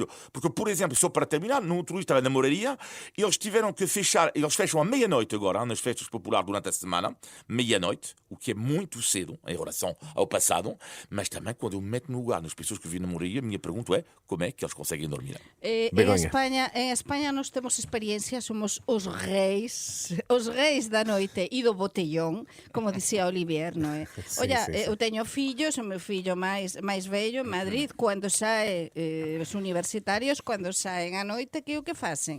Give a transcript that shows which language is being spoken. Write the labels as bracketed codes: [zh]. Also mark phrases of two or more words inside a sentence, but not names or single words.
[pt] Porque, por exemplo, só para terminar, no outro dia estava na moraria, eles tiveram que fechar, eles fecham à meia-noite agora, nas festas populares durante a semana, meia-noite, o que é muito cedo em relação ao passado, mas também quando eu me meto no lugar das pessoas que vivem na moraria, a minha pergunta é como é que eles conseguem dormir? Begonha. [gl] En España nós temos experiencia, somos os reis da noite e do botellón, como dicía Olivier, non é? Sí, Olla, sí, sí. eu teño fillos, o meu fillo máis vello en Madrid, cando sae os universitarios, cando saen a noite, que o que facen?